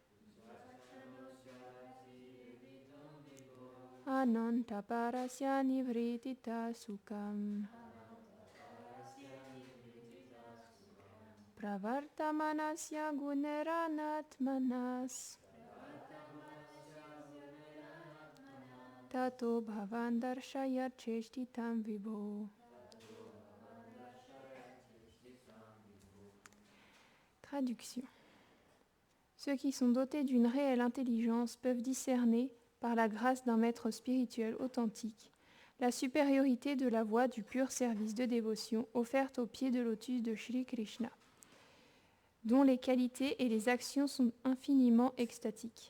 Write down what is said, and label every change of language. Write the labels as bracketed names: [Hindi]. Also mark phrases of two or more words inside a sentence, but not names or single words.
[Sanskrit] अनन्त पारस्य निवृत्तितः सुखं प्रवर्तमानस्य गुणैरनात्मनस् ततो भवान्दर्शय चेष्टितं विभो. [French] Traduction. Ceux qui sont dotés d'une réelle intelligence peuvent discerner, par la grâce d'un maître spirituel authentique, la supériorité de la voie du pur service de dévotion offerte au pied de lotus de Shri Krishna, dont les qualités et les actions sont infiniment extatiques.